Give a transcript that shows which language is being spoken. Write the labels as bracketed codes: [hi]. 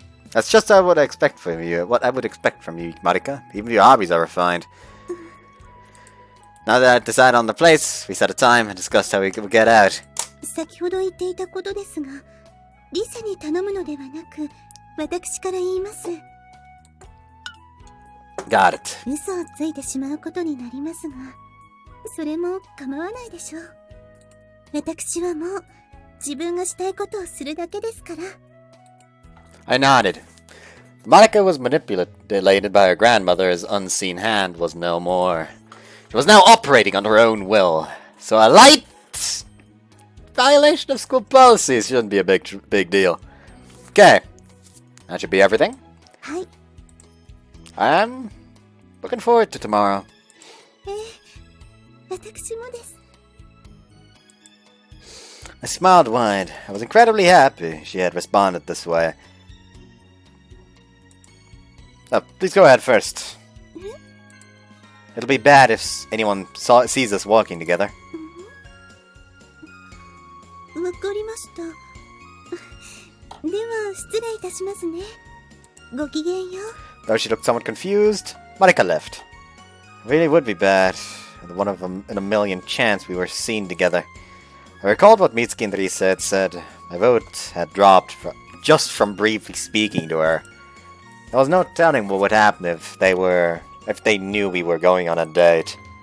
[en] That's just what I would expect from you. What I would expect from you, Marika. Even your hobbies are refined. Now that I've decided on the place, we set a time and discussed how we could get out. [ja] 先ほど言っていたことですが、リサに頼むのではなく、私から言います。 [en] Got it. [ja] 嘘をついてしまうことになりますが、それも構わないでしょう。私はもう自分がしたいことをするだけですから。 [en] I nodded. Marika was manipulated by her grandmother's unseen hand was no more. She was now operating on her own will. So a light violation of school policies shouldn't be a big deal. Okay. That should be everything. Hi. I'm looking forward to tomorrow. [ja] 私もです。 [en] I smiled wide. I was incredibly happy she had responded this way. Oh, please go ahead first. It'll be bad if anyone sees us walking together. [ja] わかりました。では失礼いたしますね。ごきげんよう。 [en] Though she looked somewhat confused, Marika left. It really would be bad. One of them in a million chance we were seen together. I recalled what Mitsuki and Rise said. My vote had dropped just from briefly speaking to her. There was no telling what would happen if they knew we were going on a date.